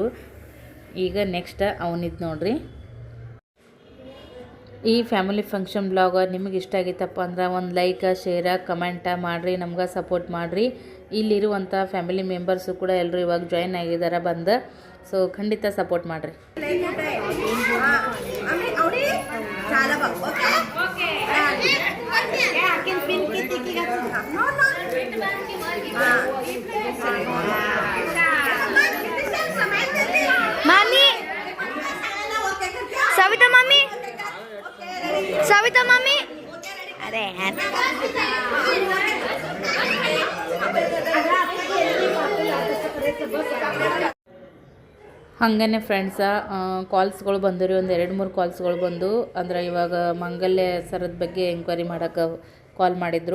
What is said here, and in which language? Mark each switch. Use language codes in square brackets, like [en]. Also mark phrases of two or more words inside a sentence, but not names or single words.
[kn] ಈಗ ನೆಕ್ಸ್ಟ್ ಅವನಿದ್ದು ನೋಡ್ರಿ. ಈ [en] family function blog [kn] ನಿಮಗೆ ಇಷ್ಟ ಆಗಿತ್ತಪ್ಪ ಅಂದ್ರೆ ಒಂದು [en] like, share, comment [kn] ಮಾಡಿರಿ, ನಮ್ಗೆ ಸಪೋರ್ಟ್ ಮಾಡಿರಿ. ಇಲ್ಲಿರುವಂಥ [en] family members [kn] ಕೂಡ ಎಲ್ಲರೂ ಇವಾಗ ಜಾಯಿನ್ ಆಗಿದ್ದಾರೆ ಬಂದು. ಸೊ ಖಂಡಿತ ಸಪೋರ್ಟ್ ಮಾಡಿರಿ. [hi] मामी सविता मामी अरे यार [kn] ಹಾಗೇ ಫ್ರೆಂಡ್ಸ ಕಾಲ್ಸ್ಗಳು ಬಂದಿರಿ, ಒಂದು 2-3 ಕಾಲ್ಸ್ಗಳು ಬಂದು. ಅಂದ್ರೆ ಇವಾಗ ಮಂಗಲ್ಯ ಸರದ ಬಗ್ಗೆ ಎಂಕ್ವೈರಿ ಮಾಡೋಕ್ಕೆ ಕಾಲ್ ಮಾಡಿದರು.